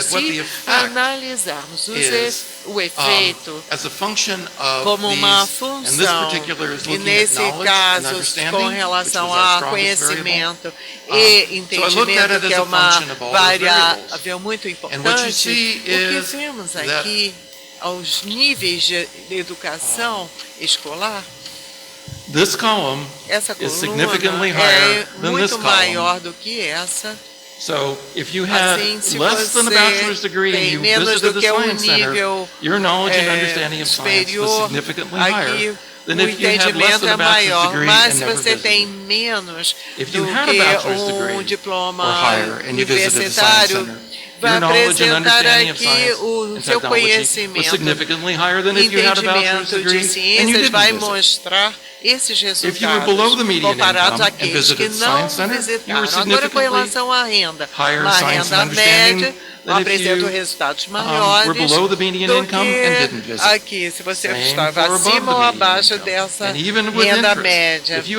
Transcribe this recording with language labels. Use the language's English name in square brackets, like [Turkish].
[Portuguese] Se analisarmos o efeito como uma função, e nesse caso, com relação a conhecimento e entendimento, que é uma variável muito importante, o que vemos aqui aos níveis de educação escolar, essa coluna é muito maior do que essa. [English] So, if you had less than a bachelor's degree and you visited the Science Center, your knowledge and understanding of science was significantly higher than if you had less than a bachelor's degree and never visited. If you had a bachelor's degree or higher and you visited the Science Center, [Portuguese] vai apresentar aqui o seu conhecimento, entendimento de ciências, vai mostrar esses resultados comparados àqueles que não visitaram. Agora, com relação à renda, uma renda média apresenta resultados maiores do que aqui, se você estava acima ou abaixo dessa renda média.